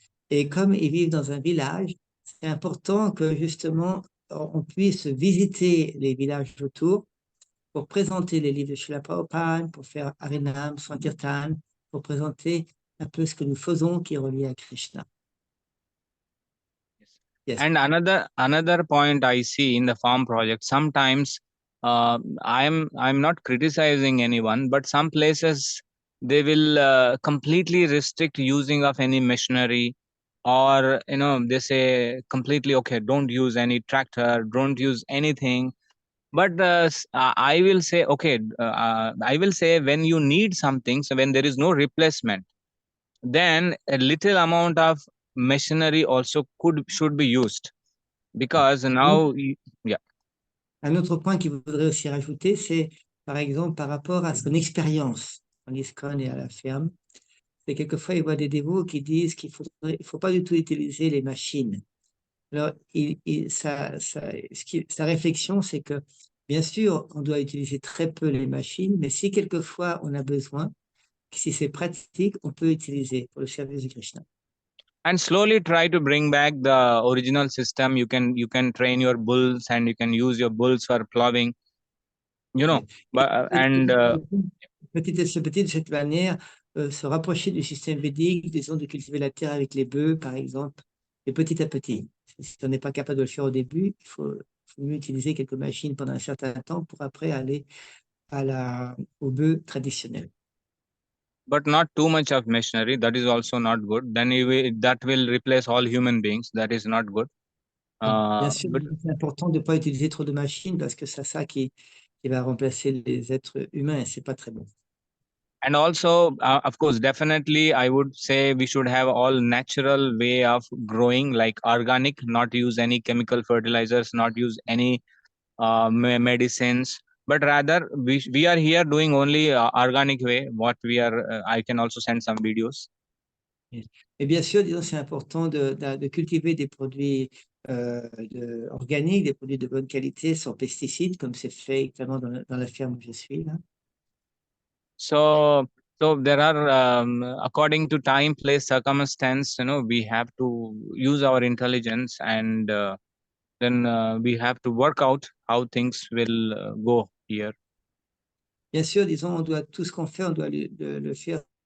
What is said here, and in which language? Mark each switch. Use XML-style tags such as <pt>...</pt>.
<fr>Et comme ils vivent dans un village, c'est important que justement on puisse visiter les villages autour pour présenter les livres de Srila Prabhupada, pour faire Harinam, Sankirtan, pour présenter un peu ce que nous faisons qui est relié à Krishna.</fr> <en>Yes. And another point I see in the farm project, sometimes I'm not criticizing anyone, but some places they will completely restrict using of any machinery, or they say completely, okay, don't use any tractor, don't use anything. But I will say, okay, I will say when you need something, so when there is no replacement, then a little amount of machinery also should be used, because now yeah.</en> <fr>Un autre point qu'il voudrait aussi rajouter, c'est par exemple par rapport à son expérience en Iskcon et à la ferme. C'est quelquefois, il voit des dévots qui disent qu'il ne faut pas du tout utiliser les machines. Alors, sa réflexion, c'est que, bien sûr, on doit utiliser très peu les machines, mais si quelquefois on a besoin, si c'est pratique, on peut utiliser pour le service de Krishna.</fr> <en>And slowly try to bring back the original system. You can train your bulls, and you can use your bulls for plowing, and</en> <fr>Petit à petit, de cette manière, se rapprocher du système védique, disons, de cultiver la terre avec les bœufs, par exemple, et petit à petit. Si on n'est pas capable de le faire au début, il faut mieux utiliser quelques machines pendant un certain temps pour après aller au bœuf traditionnel.</fr> <en>But not too much of machinery. That is also not good. Then that will replace all human beings. That is not good.</en> <fr>Bien sûr,</fr> <en>But,</en> <fr>c'est important de ne pas utiliser trop de machines parce que c'est ça qui va remplacer les êtres humains et c'est pas très bon.</fr> <en>and also, of course, definitely, I would say we should have all natural way of growing, like organic, not use any chemical fertilizers, not use any medicines, but rather we are here doing only organic way. What we are, I can also send some videos.</en> <fr>Et bien sûr, disons, c'est important de cultiver des produits organiques, des produits de bonne qualité, sans pesticides, comme c'est fait évidemment dans la ferme où je suis là.</fr> <en>So there are, according to time, place, circumstance, we have to use our intelligence, and then we have to work out how things will go here.</en> <fr>Bien sûr, disons, tout ce qu'on fait, on doit le faire.</fr>